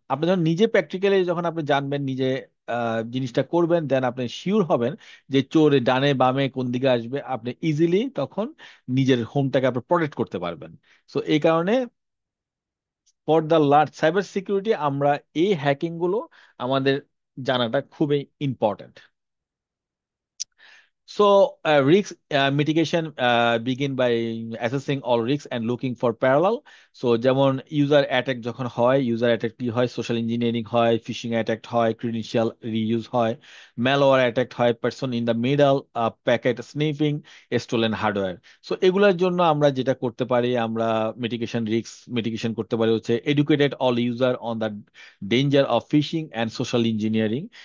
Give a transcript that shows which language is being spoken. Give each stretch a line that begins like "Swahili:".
Bangla: আপনি যখন নিজে প্র্যাকটিক্যালি যখন আপনি জানবেন, নিজে জিনিসটা করবেন, দেন আপনি শিওর হবেন যে চোর ডানে বামে কোন দিকে আসবে, আপনি ইজিলি তখন নিজের হোমটাকে আপনি প্রোটেক্ট করতে পারবেন। সো এই কারণে
English: for the large cyber security
Bangla: আমরা এই হ্যাকিং গুলো আমাদের জানাটা খুবই important.
English: So, risk mitigation begin by assessing all risks and looking for parallel.
Bangla: So, যেমন ইউজার অ্যাটাক যখন হয়, ইউজার অ্যাটাক কি হয়, সোশ্যাল ইঞ্জিনিয়ারিং হয়, ফিশিং অ্যাটাক হয়, ক্রিডেন্সিয়াল রিইউজ হয়, ম্যালওয়্যার অ্যাটাক হয়, person in the middle, packet sniffing, stolen hardware. So এগুলোর জন্য আমরা যেটা করতে পারি, আমরা রিস্ক মিটিগেশন করতে পারি হচ্ছে
English: Educated all user on the danger of phishing and social engineering.